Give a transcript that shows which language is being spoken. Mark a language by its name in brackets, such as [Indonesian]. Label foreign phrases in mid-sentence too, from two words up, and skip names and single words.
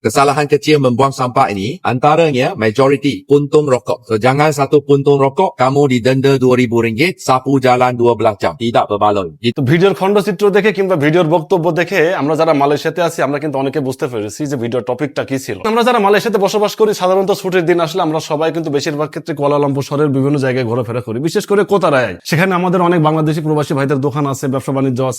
[Malay] Kesalahan kecil membuang sampah ini antaranya majoriti puntung rokok. So jangan satu puntung rokok kamu didenda RM2,000, sapu jalan 12 jam. Tidak berbaloi. [Bangla] তো ভিডিওর খণ্ডচিত্র দেখে কিংবা ভিডিওর বক্তব্য দেখে আমরা যারা মালয়েশিয়াতে আছি আমরা কিন্তু অনেকে বুঝতে পেরেছি যে ভিডিওর টপিকটা কি ছিল। আমরা যারা মালয়েশিয়াতে বসবাস করি সাধারণত ছুটির দিন আসলে আমরা সবাই কিন্তু বেশিরভাগ ক্ষেত্রে কুয়ালালামপুর শহরের বিভিন্ন জায়গায় ঘোরাফেরা করি, বিশেষ করে কোতারায়। সেখানে আমাদের অনেক বাংলাদেশি প্রবাসী ভাইদের দোকান আছে, ব্যবসা বাণিজ্য আছে।